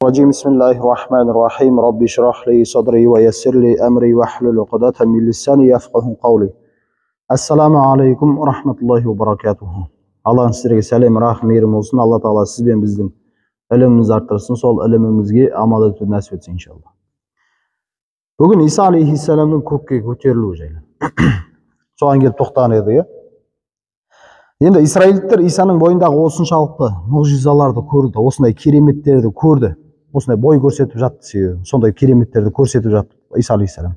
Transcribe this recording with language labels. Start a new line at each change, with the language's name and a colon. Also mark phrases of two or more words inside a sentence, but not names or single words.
Arabic: الرجيم بسم الله الرحمن الرحيم ربي اشرح لي صدري ويسر لي أمري واحلل عقدة من لساني يفقهوا قولي. السلام عليكم ورحمة الله وبركاته.
Kazakh: Аллах сіздерге сәлем, рахмет, мейірім болсын. Алла Тағала сіз бен біздің ілімімізді арттырсын, сол ілімімізге амал етуді нәсіп етсін иншалла. Бүгін Иса алейхиссаламның көкке көтерілуі жайлы. Соған келіп тоқтаған едік. Енді Исраилдіктер Исаның бойындағы осыншалықты мұғжизаларды көрді, осындай кереметтерді көрді, осындай бой көрсетіп жатты, сондай кереметтерді көрсетіп жатты Иса алейхиссалам.